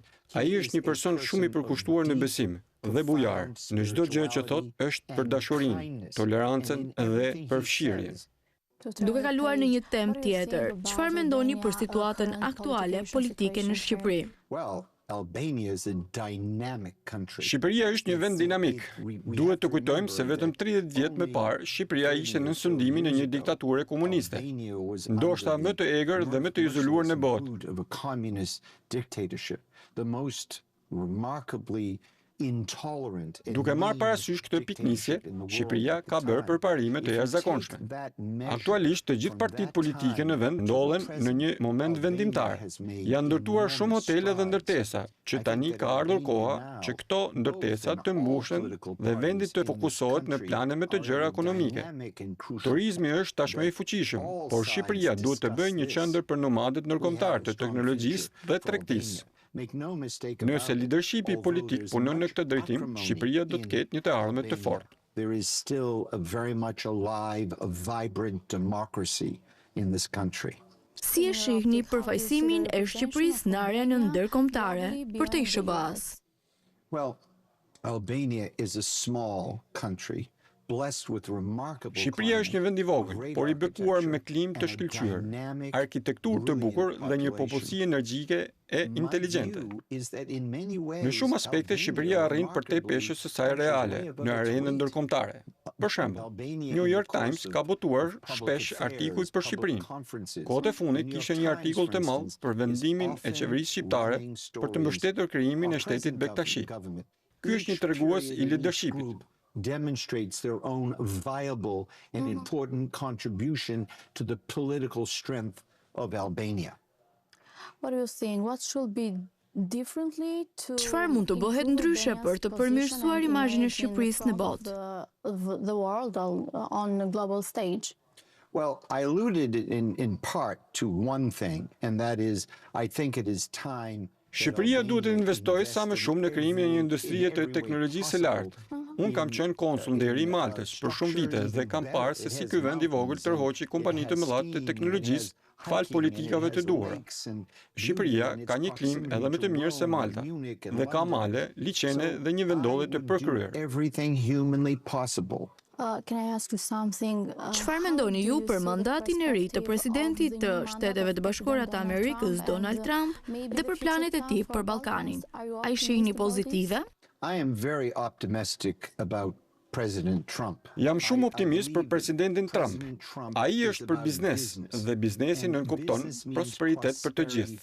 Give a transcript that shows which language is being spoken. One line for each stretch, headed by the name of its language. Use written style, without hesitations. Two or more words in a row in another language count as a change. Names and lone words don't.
Albanian: Ai është një person shumë i përkushtuar në besim dhe bujar. Në çdo gjë që thot është për dashurinë, tolerancën dhe përfshirjen. Duke kaluar në një temë tjetër, çfarë mendoni për situatën aktuale politike në Shqipëri?
English: Albania is a dynamic country.
Albanian: Shqipëria është një vend dinamik. Duhet të kujtojmë se vetëm 30 vjet më parë Shqipëria ishte në sundimin e një diktature komuniste, ndoshta më të egër dhe më të izoluar në botë.
English: Of a communist dictatorship, the most remarkably intolerant.
Albanian: Duke marrë parasysh këtë piknisje, Shqipëria ka bërë përparime të jashtëzakonshme. Aktualisht të gjithë partitë politike në vend ndodhen në një moment vendimtar. Janë ndërtuar shumë hotele dhe ndërtesa, që tani ka ardhur koha që këto ndërtesa të mbushen dhe vendi të fokusohet në plane më të gjëra ekonomike. Turizmi është tashmë i fuqishëm, por Shqipëria duhet të bëjë një qendër për nomadët ndërkombëtar të teknologjisë dhe tregtisë. Nëse leadershipi politik punon në këtë drejtim, Shqipëria do të ketë një të ardhme të fortë.
English: There is still a very much alive, a vibrant democracy in this country.
Albanian: Si e shihni përfaqësimin e Shqipërisë në arenën ndërkombëtare për të ISHBA-s?
English: Well, Albania is a small country.
Albanian: Shqipëria është një vend i vogël, por i bekuar me klimë të shkëlqyer, arkitekturë të bukur dhe një popullsi energjike e inteligjente. Në shumë aspekte Shqipëria arrin përtej peshës së saj reale në arenën ndërkombëtare. Për shembull, New York Times ka botuar shpesh artikuj për Shqipërinë. Kohët e fundit kishte një artikull të madh për vendimin e qeverisë shqiptare për të mbështetur krijimin e shtetit Bektashi. Ky është një tregues i leadershipit.
English: Demonstrates their own viable and important contribution to the political strength of Albania. What are you saying? What should be differently to
Albanian: Çfarë mund të bëhet ndryshe për të përmirësuar imazhin e Shqipërisë në botë?
English: The world on a global stage? Well, I alluded in part to one thing, and that is I think it is time
Albanian: Shqipëria duhet të investojë sa më shumë në krijimin e një industrie të teknologjisë së lartë. Unë kam qenë konsul deri i Maltës për shumë vite dhe kam parë se si ky vend i vogël tërhoqi kompani të mëdha të teknologjisë fal politikave të duhura. Shqipëria ka një klimë edhe më të mirë se Malta dhe ka male, liçene dhe një vendodhje të përkryer.
English: Everything humanly possible. Can I ask you something?
Albanian: Çfarë mendoni ju për mandatin e ri të presidentit të Shteteve të Bashkuara të Amerikës Donald Trump dhe për planet e tij për Ballkanin? A i shihni pozitive?
English: I am very optimistic about President Trump.
Albanian: Jam shumë optimist për presidentin Trump. Ai është për biznes dhe biznesi nënkupton prosperitet për të gjithë.